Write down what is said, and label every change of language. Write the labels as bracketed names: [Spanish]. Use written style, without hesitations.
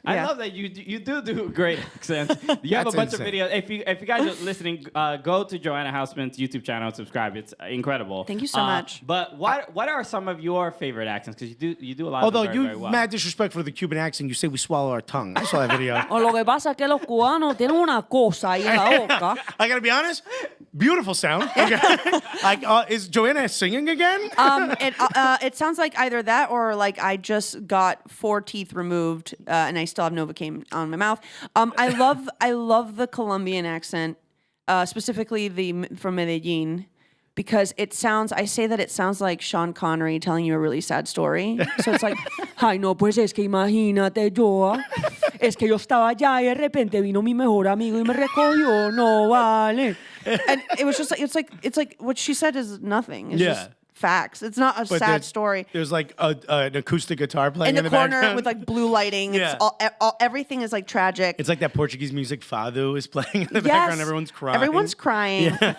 [English] I love that you do great accents. You have a bunch of videos. If you guys are listening, go to Joanna Hausmann's YouTube channel and subscribe. It's incredible. Thank you so much. But what are some of your favorite accents? Because you do a lot of them very well. Mad disrespect for the Cuban accent. You say we swallow our tongue. I saw that video. [Spanish] Lo que pasa es que los cubanos tienen una cosa ahí en la boca. [English] I gotta be honest. Beautiful sound. Okay. Is Joanna singing again? It sounds like either that or like I just got 4 teeth removed and I still have Novocaine on my mouth. I love the Colombian accent, specifically from Medellin, because I say that it sounds like Sean Connery telling you a really sad story. [Spanish] So it's like, ay no, pues es que imagínate yo, es que yo estaba allá y de repente vino mi mejor amigo y me recogió, no vale. [English] And it was just like it's like what she said is nothing. It's just facts. It's not a sad story. There's like an acoustic guitar playing in the corner background. with like blue lighting. It's all everything is like tragic. It's like that Portuguese music Fado is playing in the background. Everyone's crying. Everyone's crying.